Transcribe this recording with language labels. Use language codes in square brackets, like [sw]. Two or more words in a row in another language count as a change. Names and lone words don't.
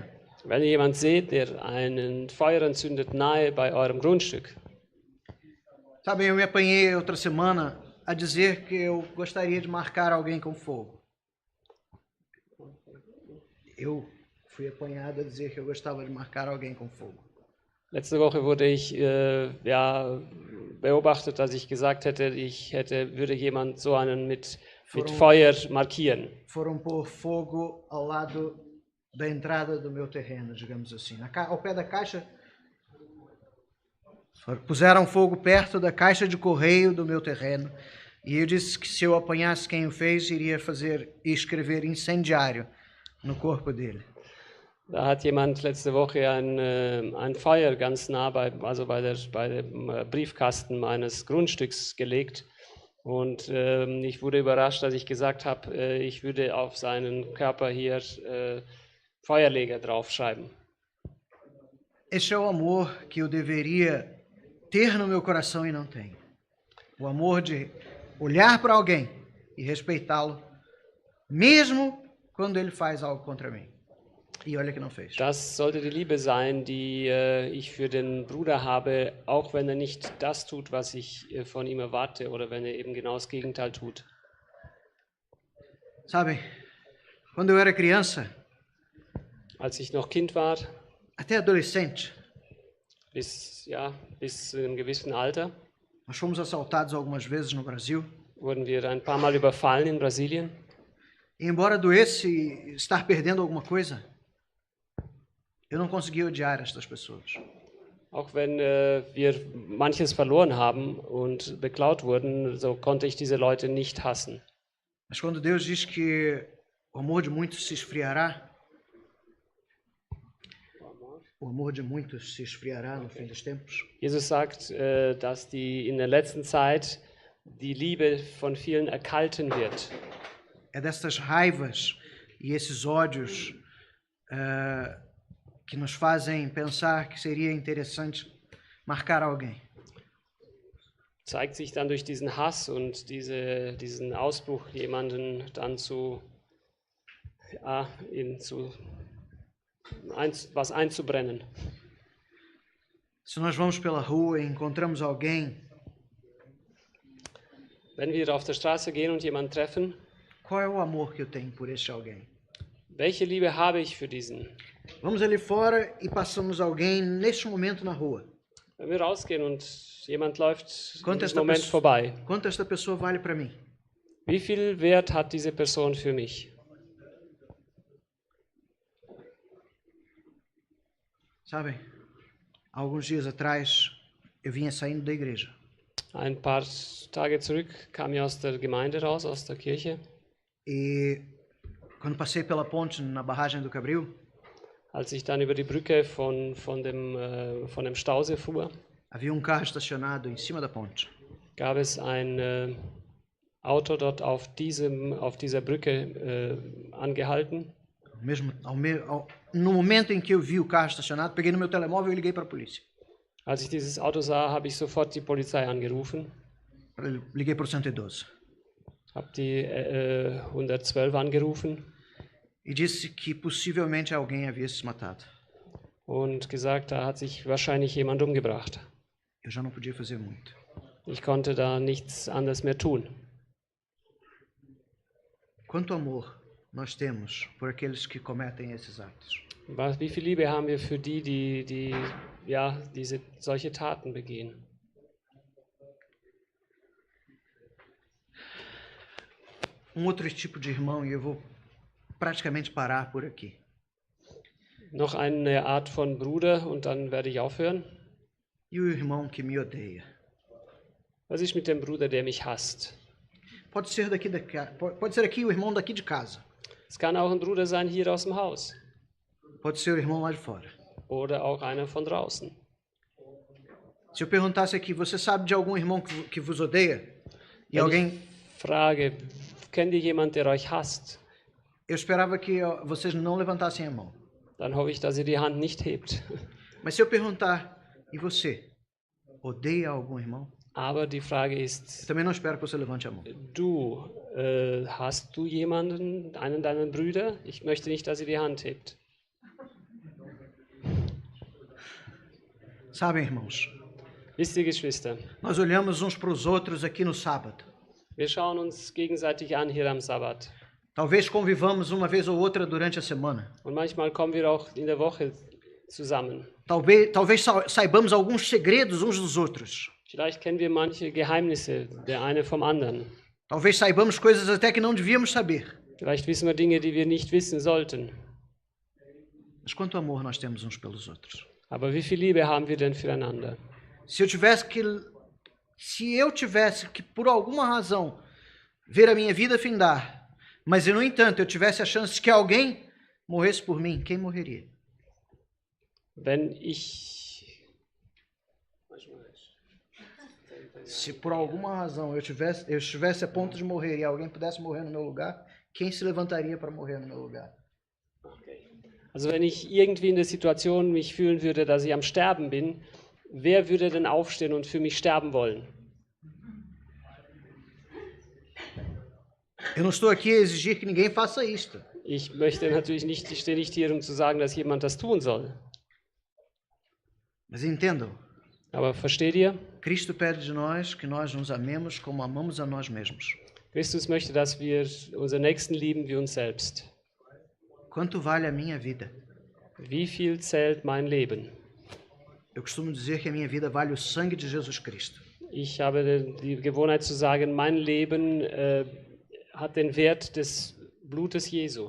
[de] Wenn ihr jemand seht, der einen Feuer entzündet nahe bei eurem Grundstück, [pt] sabem, eu me apanhei outra semana a dizer que eu gostaria de marcar alguém com fogo. Eu fui apanhado a dizer que eu gostava de marcar alguém com fogo. [de] letzte Woche wurde ich ja, beobachtet, dass ich gesagt hätte, würde jemand so einen mit Feuer markieren. [pt] Foram pôr fogo ao lado da entrada do meu terreno, digamos assim. Ao pé da caixa, puseram fogo perto da caixa de correio do meu terreno. E eu disse que se eu apanhasse quem o fez, iria fazer e escrever incendiário no corpo dele. [de] Da hat jemand letzte Woche ein Feuer ganz nah bei dem Briefkasten meines Grundstücks gelegt. Und ich wurde überrascht, dass ich gesagt habe, ich würde auf seinen Körper hier Feuerleger draufschreiben. [pt] Esse é o amor que eu deveria ter no meu coração e não tenho. O amor de olhar para alguém e respeitá-lo, mesmo quando ele faz algo contra mim. E olha que não fez. [de] Das sollte die Liebe sein, die ich für den Bruder habe, auch wenn er nicht das tut, was ich von ihm erwarte oder wenn er eben genau das Gegenteil tut. [pt] Sabem, quando eu era criança, [de] Als ich noch Kind war, [pt] até adolescente, [de] bis zu einem gewissen Alter, [pt] nós fomos assaltados algumas vezes no Brasil. [de] wurden wir ein paar Mal überfallen in Brasilien. [pt] E embora doesse estar perdendo alguma coisa, eu não conseguia odiar estas pessoas. [de] Auch wenn wir manches verloren haben und beklaut wurden, so konnte ich diese Leute nicht hassen. [pt] Mas quando Deus diz que o amor de muitos se esfriará, o amor de muitos se esfriará no fim dos tempos. [de] Jesus sagt, dass in der letzten Zeit die Liebe von vielen erkalten wird. [pt] É dessas raivas e esses ódios que nos fazem pensar que seria interessante marcar alguém. [de] Zeigt sich dann durch diesen Hass und diesen Ausbruch, jemanden dann was einzubrennen. [pt] Se nós vamos pela rua e encontramos alguém, [de] Wenn wir auf der Straße gehen und jemanden treffen, [pt] qual é o amor que eu tenho por este alguém? [de] welche Liebe habe ich für diesen? [pt] Vamos ali fora e passamos alguém neste momento na rua. [de] Wenn wir rausgehen und jemand läuft in [pt] Quanto [de] diesem [pt] esta, [de] Moment vorbei, [pt] quanto esta pessoa vale para mim? [de] wie viel Wert hat diese Person für mich? [pt] Sabem, há alguns dias atrás eu vinha saindo da igreja [de] Ein paar Tage zurück kam ich aus der Gemeinde raus, aus der Kirche. [pt] e quando passei pela ponte na barragem do Cabril, [de] Als ich dann über die Brücke von dem Stausee fuhr, [pt] havia um carro estacionado em cima da ponte. [de] gab es ein Auto dort auf dieser Brücke angehalten. [pt] No momento em que eu vi o carro estacionado, peguei no meu telemóvel e liguei para a polícia. [de] Als ich dieses Auto sah, habe ich sofort die Polizei angerufen, [pt] Liguei para o 112 [de] habe die 112 angerufen [pt] e disse que possivelmente alguém havia se matado. [de] und gesagt, da hat sich wahrscheinlich jemand umgebracht. [pt] Eu já não podia fazer muito. [de] Ich konnte da nichts anderes mehr tun. [pt] Quanto amor nós temos por aqueles que cometem esses atos? [de] Wie viel Liebe haben wir für die solche Taten begehen? [pt] Outro tipo de irmão, e eu vou praticamente parar por aqui. [de] Noch eine Art von Bruder und dann werde ich aufhören. [pt] E o irmão que me odeia? [de] Was ist mit dem Bruder, der mich hasst? [pt] Pode ser pode ser aqui o irmão daqui de casa. [de] Es kann auch ein Bruder sein hier aus dem Haus [pt] Pode ser o irmão lá de fora. [de] oder auch einer von draußen. [pt] Se eu perguntasse aqui, você sabe de algum irmão que vos odeia? E alguém, [de] Frage, kennt ihr jemanden, der euch hasst? [pt] eu esperava que vocês não levantassem a mão. [de] Dann hoffe ich, dass ihr die Hand nicht hebt. [pt] Mas se eu perguntar, e você, odeia algum irmão? [de] Aber die Frage [pt] Eu [de] ist, [pt] também não espero que você levante a mão. [de] hast du jemanden, einen deiner Brüder? Ich möchte nicht, dass ihr die Hand hebt. [pt] Sabem, irmãos, [de] Wisst ihr, Geschwister, [pt] nós olhamos uns para os outros aqui no sábado. [de] wir schauen uns gegenseitig an hier am Sabbat. [pt] Talvez convivamos uma vez ou outra durante a semana. [de] Und manchmal kommen wir auch in der Woche zusammen. [pt] Talvez saibamos alguns segredos uns dos outros. [de] Vielleicht kennen wir manche Geheimnisse, der eine vom anderen. [pt] Talvez saibamos coisas até que não devíamos saber. [de] Vielleicht wissen wir Dinge, die wir nicht wissen sollten. [pt] Mas quanto amor nós temos uns pelos outros? [de] Aber wie viel Liebe haben wir denn füreinander? [pt] Se eu tivesse que, por alguma razão, ver a minha vida findar, mas, no entanto, eu tivesse a chance de que alguém morresse por mim, quem morreria? [de] Wenn ich [pt] Se por alguma razão eu estivesse a ponto de morrer e alguém pudesse morrer no meu lugar, quem se levantaria para morrer no meu lugar? [de] Also wenn ich irgendwie in der Situation mich fühlen würde, dass ich am Sterben bin, wer würde denn aufstehen und für mich sterben wollen? [pt] Eu não estou aqui a exigir que ninguém faça isto. [de] Ich möchte natürlich nicht, ich stehe nicht hier, um zu sagen, dass jemand das tun soll. [pt] Mas entendam, [de] Aber versteht ihr? [pt] Cristo pede de nós que nós nos amemos como amamos a nós mesmos. [de] Christus möchte, dass wir unseren Nächsten lieben wie uns selbst. [pt] Quanto vale a minha vida? [de] Wie viel zählt mein Leben? [pt] Eu costumo dizer que a minha vida vale o sangue de Jesus Cristo. [de] Ich habe die Gewohnheit zu sagen, mein Leben hat den Wert des Blutes Jesu.